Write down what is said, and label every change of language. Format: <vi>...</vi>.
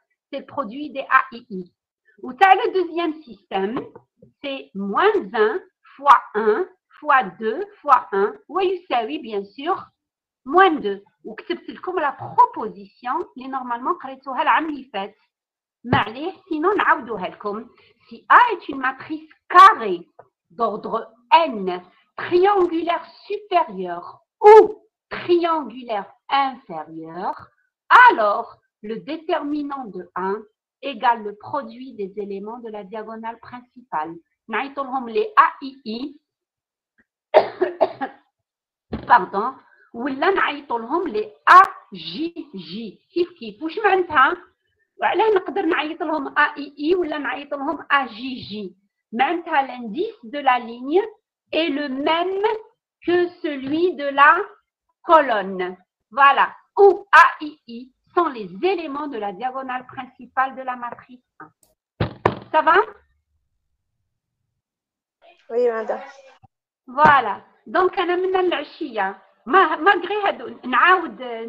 <fr>C'est le produit des AII. Ou tu as le deuxième système, c'est moins 1 fois 1 fois 2 fois 1. Oui, c'est oui, bien sûr, moins 2.</fr> <ar>Ou كتبت لكم</ar> <fr>la proposition</fr> <ar>اللي normalement قريتوها العام اللي فات. معليش sinon نعاودوها لكم.</ar> <fr>Si A est une matrice carrée d'ordre n, triangulaire supérieur ou triangulaire inférieur, alors le déterminant de 1 égale le produit des éléments de la diagonale principale.</fr> <ar>نعيطولهم les AII pardon ولا نعيطولهم les AJJ كيف واش معناتها وعلاه نقدر نعيط لهم AII ولا نعيط لهم AJJ معناتها</ar> <fr>l'indice de la ligne est le même que celui de la colonne. Voilà, où AII sont les éléments de la diagonale principale de la matrice 1. Ça va? Oui, madame.</fr> <ar>Voilà. Donc, أنا من العشية malgré هادو نعاود</ar>